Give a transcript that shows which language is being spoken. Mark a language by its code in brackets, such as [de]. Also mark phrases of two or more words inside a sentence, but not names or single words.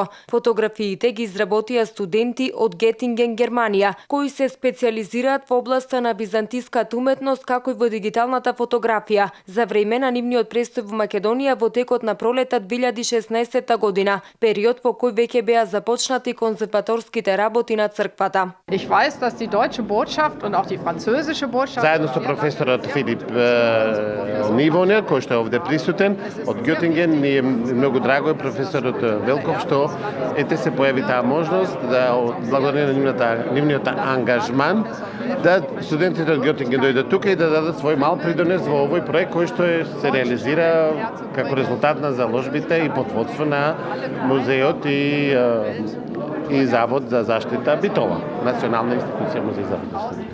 [mk] Фотографиите ги изработија студенти од Гетинген, Германија, кои се специјализираат во областа на византиската уметност како и во дигиталната фотографија, за време на нивниот престој во Македонија во текот на пролетта 2016 година, период по кој веќе беа започнати конзерваторските работи на црквата. [de] Ich weiß, dass die deutsche Botschaft und auch die französische Botschaft. [mk] Заедно со професорот Филип Нивонер, кој што е овде присутен од Гетинген, ми е многу драго професорот Велков што ете се појави таа можност да благодарение на нивниот ангажман да студентите од Гетинген дојдат тука и да дадат свој мал придонес во овој проект кој што се реализира како резултат на заложбите и под водство на музеот и Завод за заштита Битола, национална институција музеј за заштита.